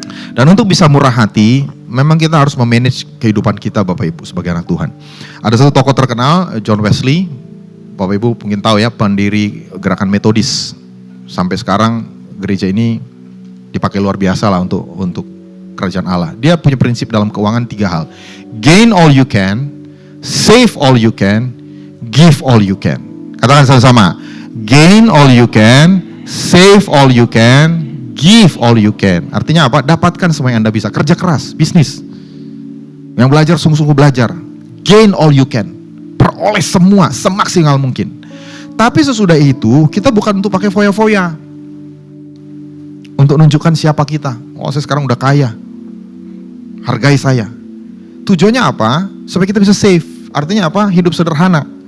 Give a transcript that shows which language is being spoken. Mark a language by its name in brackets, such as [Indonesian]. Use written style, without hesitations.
[Indonesian] Dan untuk bisa murah hati, memang kita harus memanage kehidupan kita Bapak Ibu sebagai anak Tuhan. Ada satu tokoh terkenal, John Wesley. Bapak Ibu mungkin tahu ya, pendiri gerakan Metodis. Sampai sekarang gereja ini dipakai luar biasa lah untuk kerajaan Allah. Dia punya prinsip dalam keuangan 3 hal. [English] Gain all you can, save all you can, give all you can. [Indonesian] Katakan sama-sama. [English] Gain all you can, save all you can, give all you can. [Indonesian] Artinya apa? Dapatkan semua yang Anda bisa. Kerja keras, bisnis. Yang belajar sungguh-sungguh belajar. [English] Gain all you can. [Indonesian] Peroleh semua semaksimal mungkin. Tapi sesudah itu, kita bukan untuk pakai foya-foya. Untuk menunjukkan siapa kita. Oh, saya sekarang udah kaya. Hargai saya. Tujuannya apa? Supaya kita bisa save. Artinya apa? Hidup sederhana.